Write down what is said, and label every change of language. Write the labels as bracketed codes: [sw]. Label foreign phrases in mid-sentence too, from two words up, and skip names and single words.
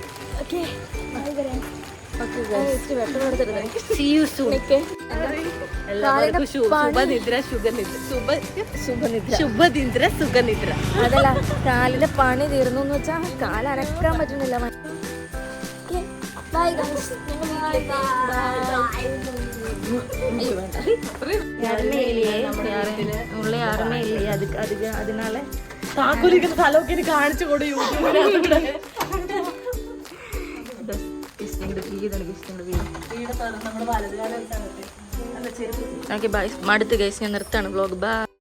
[ml] ഓക്കെ എല്ലാവർക്കും ശുഭനിദ്ര സുഖനിദ്ര. അതല്ല, കാലിന്റെ പണി തീർന്നു എന്ന് വെച്ചാൽ കാലനക്കാൻ പറ്റുന്നില്ല. [en] bye guys. [ta] யாருமே இல்லையே உள்ள யாருமே இல்லையே அதனால [ml] താക്കോലിക്കുന്ന സ്ഥലമൊക്കെ എനിക്ക് കാണിച്ചു കൊടു യൂട്യൂബിൽ ഓക്കെ ബൈ മടുത്ത് ഗൈസ് ഞാൻ നിർത്താണ് വ്ലോഗ് ബൈ